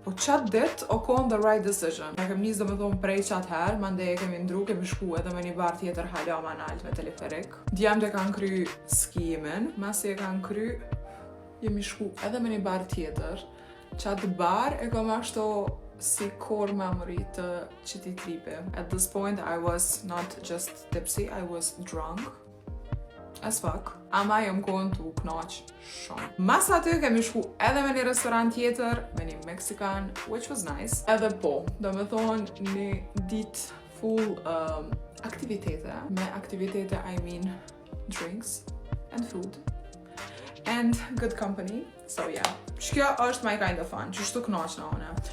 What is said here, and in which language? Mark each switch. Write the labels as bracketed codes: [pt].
[sq] Po qatë dit o kon the right decision. Ne kem nis do me thonë prej qatë herë, mande e kemi ndru, kemi shku edhe me një bar tjetër hala ma nalt me teleferik. Djemt e kanë kry skimin, masi e kanë kry, jemi shku edhe me një bar tjetër. Qatë bar e kom ashtu si core memory të qëti tripi. [en] At this point I was not just tipsy, I was drunk as fuck. [sq] Ama jom kon t'u knaq shumë. Mas aty kemi shku edhe me një restoran tjetër, me një Mexican, which was nice. Edhe po, do me thonë një dit full aktivitete. [en] Me aktivitete I mean drinks and food. And good company, so yeah. Shkjo është my kind of fun, që shtu knaq në one.